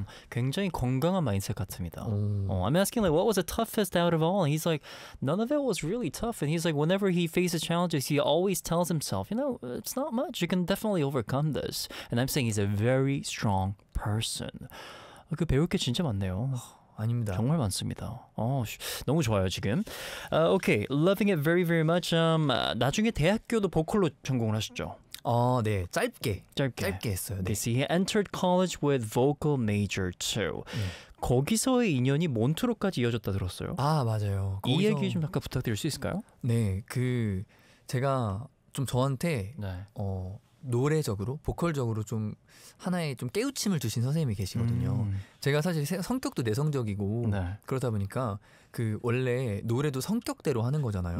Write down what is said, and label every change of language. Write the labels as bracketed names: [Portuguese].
[Korean] 굉장히 건강한 마인드 같습니다. [English] I'm asking like what was the toughest out of all? And he's like none of it was really tough. And he's like whenever he faces challenges, he always tells himself, you know, it's not much. You can definitely overcome this. And I'm saying he's a very strong person. [Korean] 그 배울 게 진짜 많네요. 아닙니다. 정말 많습니다. 너무 좋아요 지금. [English] Okay, loving it very very much. [Korean] 나중에 대학교도 보컬로 전공을 하셨죠? 네, 짧게 했어요. 네. [English] Okay, so he entered college with vocal major too. [Korean] 거기서의 인연이 몬트로까지 이어졌다 들었어요. 맞아요. 거기서 이 얘기 좀 잠깐 부탁드릴 수 있을까요? 네, 그 제가 좀 저한테 네. 노래적으로, 보컬적으로 좀 하나의 좀 깨우침을 주신 선생님이 계시거든요. 제가 사실 성격도 내성적이고 네. 그러다 보니까 그 원래 노래도 성격대로 하는 거잖아요.